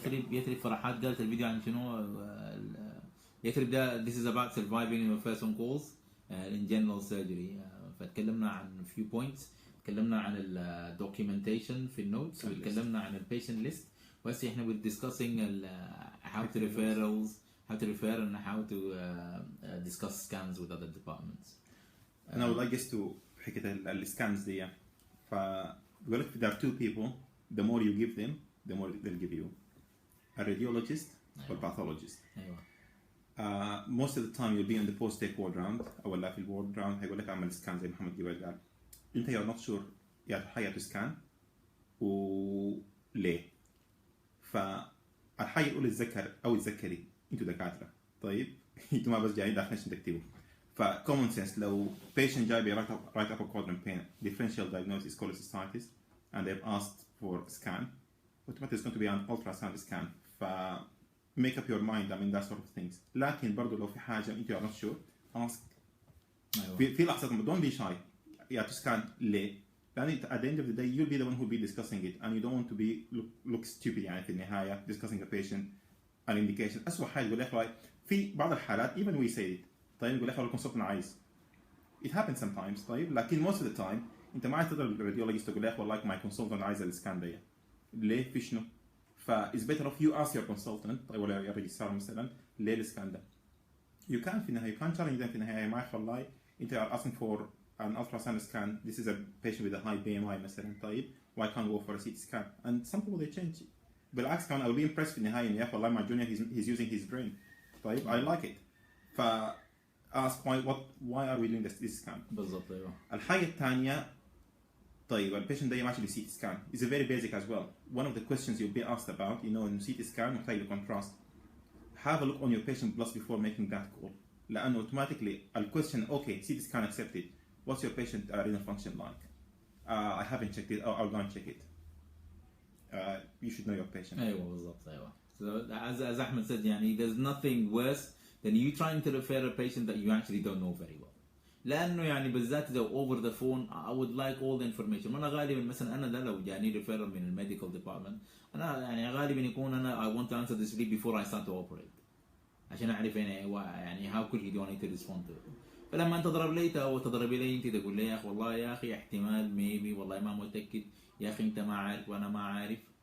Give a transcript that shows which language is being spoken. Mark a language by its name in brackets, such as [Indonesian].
[Arabic] يثرب فرحات قالت الفيديو عن شنو يثرب ده [English] this is about surviving your first on calls in general surgery. [Arabic] فتكلمنا عن few points. تكلمنا عن ال documentation في النوتس وتكلمنا عن ال patient list. وهسه احنا [English] we're discussing how to refer and how to discuss scans with other departments. And I would like us to [Arabic] حكاية السكانز دي. فبقول لك [English] there are two people. The more you give them, the more they'll give you. A radiologist or pathologist. Most of the time you'll be on the post-take ward round أو لا في الward round [Arabic] هيقول لك أعمل سكان زي محمد قبل قال. [English] أنت you're not sure يا حياة to scan [Arabic] وليه. فالحاجه الاولى تتذكر او تذكري انتوا دكاتره، طيب انتوا ما بس جايين داخلين عشان تكتبوا. فكومن سنس لو [English] patient جاي ب right upper quadrant pain, differential diagnosis cholecystitis, and they've asked for scan, automatically it's going to be an ultrasound scan. ف make up your mind, I mean that sort of things. [Arabic] لكن برضو لو في حاجه انت [English] are not sure, ask. في لحظه don't be shy. Yeah, to scan ليه؟ لأن at the end of the day you'll be the one who'll be discussing it, and you don't want to be look stupid [Arabic] يعني في النهايه [English] discussing a patient an indication. [Arabic] أسوأ حاجه يقول لك في بعض الحالات [English] even we say it. [Arabic] طيب يقول لك الكونسلتنت عايز. [English] It happens sometimes. [Arabic] طيب لكن [English] most of the time [Arabic] انت ما تقدر الراديولوجيست تقول لك والله my consultant عايز السكان ده. ليه؟ في شنو؟ [English] is better if you ask your consultant [Arabic] طيب ولا الريجسترار مثلا ليه السكان ده؟ [English] You can't في النهايه you can't challenge them في النهايه ما يعرف والله انت are asking for an ultrasound scan, this is a patient with a high BMI مثلا طيب why can't we go for a CT scan? And some people they change. [Arabic] بالعكس كمان [English] I will be impressed في النهايه [Arabic] انه يا اخي والله [English] my junior he's using his brain طيب I like it. ف ask why are we doing this scan. [Arabic] بالضبط ايوه. الحاجه الثانيه طيب البيشنت ده ماشي بسي تي سكان [English] is a very basic as well. One of the questions you'll be asked about in CT scan محتاج contrast. Have a look on your patient blood before making that call. لأنه automatically the question okay CT scan accepted. What's your patient renal function like? I haven't checked it. I'll go and check it. You should know your patient. [Arabic] أيوة بالضبط أيوة. [English] So as Ahmed said يعني there's nothing worse than you trying to refer a patient that you actually don't know very well. [Arabic] لأنه يعني بالذات إذا [English] over the phone I would like all the information. [Arabic] أنا غالبا مثلا أنا ده لو جاني referral من الميديكال ديبارتمنت أنا يعني غالبا يكون أنا [English] I want to answer this before I start to operate. [Arabic] عشان أعرف يعني [English] how quickly do I need to respond to it. [Arabic] فلما أنت تضرب لي أو تضربي لي أنت تقول لي يا أخي والله يا أخي احتمال maybe والله ما متأكد يا أخي أنت ما عارف وأنا ما عارف.